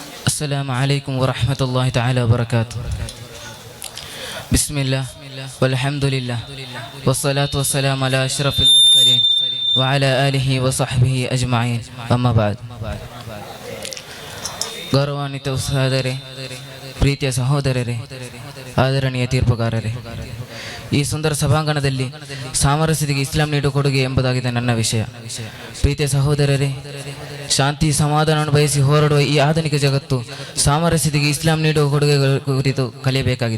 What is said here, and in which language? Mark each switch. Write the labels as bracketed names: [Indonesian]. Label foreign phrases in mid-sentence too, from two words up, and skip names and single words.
[Arabic] السلام عليكم ورحمة الله تعالى وبركاته. بسم الله والحمد لله والصلاة والسلام على أشرف المرسلين وعلى آله وصحبه أجمعين. أما بعد. [Kannada] ಗೌರವಾನ್ವಿತ ಉತ್ಸಾಹದರೆ, ಪ್ರೀತಿಯ ಸಹೋದರರೇ, ಆದರಣೀಯ ತೀರ್ಪುಗಾರರೇ, ಈ ಸುಂದರ ಸಭಾಂಗಣದಲ್ಲಿ ಸಾಮರಸ್ಯತೆಗೆ ಇಸ್ಲಾಂ ನೀಡುವ ಕೊಡುಗೆ ಎಂಬುದಾಗಿದೆ ನನ್ನ ವಿಷಯ. ಪ್ರೀತಿಯ ಸಹೋದರರೇ, ಶಾಂತಿ ಸಮಾಧಾನವನ್ನು ಬಯಸಿ ಹೋರಾಡುವ ಈ ಆಧುನಿಕ ಜಗತ್ತು ಸಾಮರಸ್ಯತೆಗೆ ಇಸ್ಲಾಂ ನೀಡುವ ಕೊಡುಗೆಗಳ ಕುರಿತು ಕಲಿಯಬೇಕಾಗಿದೆ.